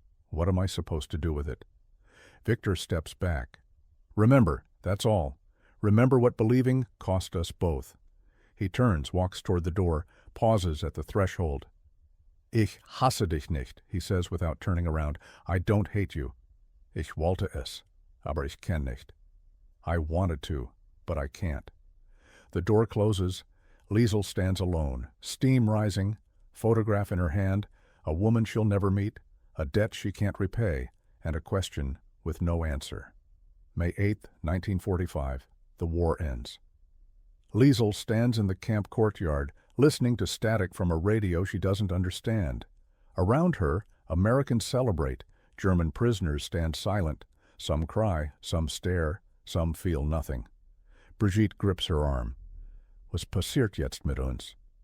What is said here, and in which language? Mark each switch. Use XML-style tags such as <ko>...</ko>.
<en>What am I supposed to do with it? Victor steps back. Remember, that's all. Remember what believing cost us both. He turns, walks toward the door, pauses at the threshold.</en> <de>Ich hasse dich nicht,</de> <en>he says without turning around. I don't hate you.</en> <de>Ich wollte es, aber ich kann nicht.</de> <en>I wanted to, but I can't. The door closes. Liesel stands alone, steam rising, photograph in her hand, a woman she'll never meet, a debt she can't repay, and a question with no answer. May 8th, 1945. The war ends. Liesel stands in the camp courtyard, listening to static from a radio she doesn't understand. Around her, Americans celebrate. German prisoners stand silent. Some cry, some stare, some feel nothing. Brigitte grips her arm.</en> <de>Was passiert jetzt mit uns?</de>